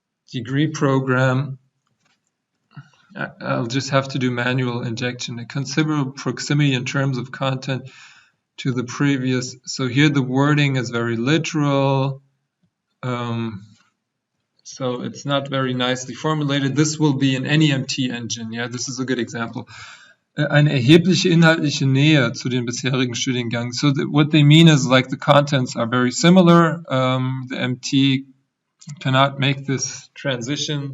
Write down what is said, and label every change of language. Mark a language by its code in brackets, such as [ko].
[en] Degree program, I'll just have to do manual injection. A considerable proximity in terms of content to the previous. So here the wording is very literal. So it's not very nicely formulated. This will be an NEMT engine. Yeah, this is a good example. [de] Eine erhebliche inhaltliche Nähe zu den bisherigen Studiengang. [en] So what they mean is like the contents are very similar. The MT cannot make this transition.